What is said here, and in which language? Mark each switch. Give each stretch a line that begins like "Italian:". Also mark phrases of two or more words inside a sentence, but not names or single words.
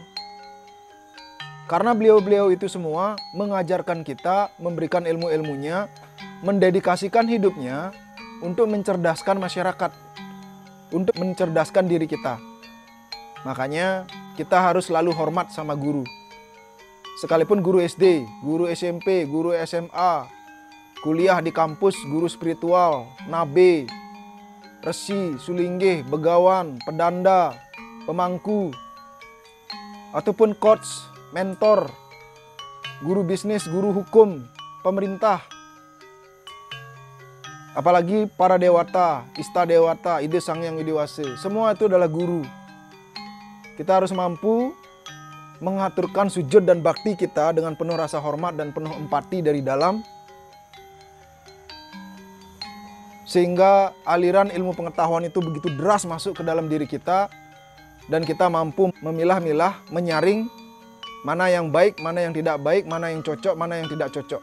Indonesian: Karena beliau-beliau itu semua mengajarkan kita, memberikan ilmu-ilmunya, mendedikasikan hidupnya untuk mencerdaskan masyarakat, untuk mencerdaskan diri kita. Makanya kita harus selalu hormat sama guru. Sekalipun guru SD, guru SMP, guru SMA, kuliah di kampus, guru spiritual, nabe, resi, sulinggih, begawan, pedanda, pemangku, ataupun coach, mentor, guru bisnis, guru hukum, pemerintah, apalagi para dewata, ista dewata, ide sang yang widiwase, semua itu adalah guru. Kita harus mampu mengaturkan sujud dan bakti kita dengan penuh rasa hormat dan penuh empati dari dalam, sehingga aliran ilmu pengetahuan itu begitu deras masuk ke dalam diri kita, dan kita mampu memilah-milah, menyaring mana yang baik, mana yang tidak baik, mana yang cocok, mana yang tidak cocok.